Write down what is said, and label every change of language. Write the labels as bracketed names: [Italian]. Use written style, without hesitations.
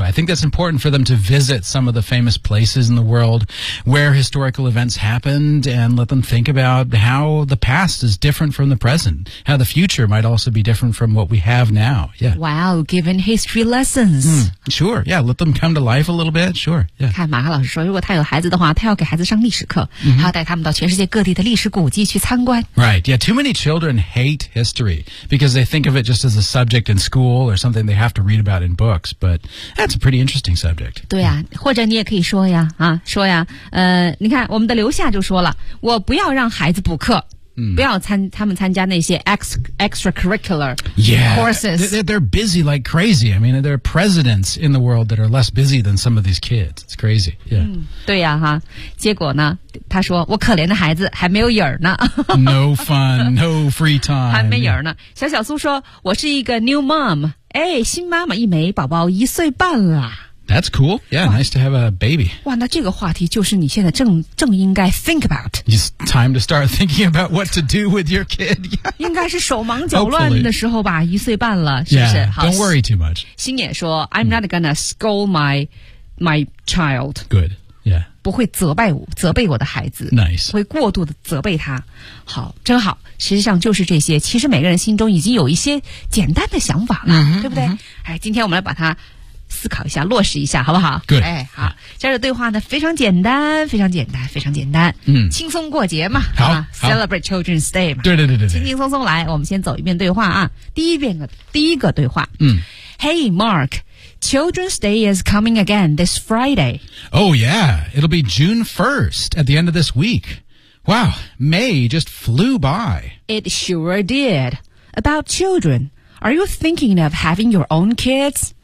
[English] I think that's important for them to visit some of the famous places in the world where historical events happened and let them think about how the past is different from the present, how the future might also be different from what we have now. Yeah. Wow, given history lessons.、 Mm, sure, yeah, let them come to life a little bit, sure. Yeah. [Chinese] 看马克老师说如果他有孩子的话他要给孩子上历史课、 mm-hmm. 他要带他们到全世界各地的历史古迹去参观。 [English] Right, yeah, too many children hate history because they think of it just as a subject in school or something they have to read about in books, but that's a pretty interesting subject. [Chinese] 对啊，或者你也可以说呀，啊，说呀，你看我们的刘夏就说了，我不要让孩子补课。 Mm. 不要他们参加那些 extracurricular [English] yeah, courses. They're busy like crazy. I mean, there are presidents in the world that are less busy than some of these kids. It's crazy. Yeah.、 [Chinese] 嗯、对呀、啊、哈。结果呢他说我可怜的孩子还没有影儿呢。 [English] No fun, no free time. [Chinese] 还没影儿呢。小小苏说我是一个 [English] new mom. [Chinese] 哎新妈妈一枚宝宝一岁半了。 [English] That's cool. Yeah, nice to have a baby. [Chinese] 哇，那这个话题就是你现在正应该 [English] think about. It's time to start thinking about what to do with your kid. [Chinese] 应该是手忙脚乱的时候吧，一岁半了，是不是？ [English] Yeah, don't worry too much. [Chinese] 星野说 [English] ，I'm not gonna scold my child. Good. Yeah. [Chinese] 不会责备我的孩子。 [English] Nice. [Chinese] 会过度的责备他。好，真好。实际上就是这些，其实每个人心中已经有一些简单的想法了， mm-hmm. 对不对？ Mm-hmm. 哎，今天我们来把它思考一下，落实一下，好不好？对，哎，好，这样的对话呢，非常简单，非常简单，非常简单，嗯，轻松过节嘛，好、 [English] 啊、，Celebrate Children's Day 嘛， [Chinese] 对对对对，轻轻松松来，我们先走一遍对话啊，第一个对话，嗯 [English] ，Hey Mark, Children's Day is coming again this Friday. Oh yeah, it'll be June 1st at the end of this week. Wow, May just flew by. It sure did. About children, are you thinking of having your own kids?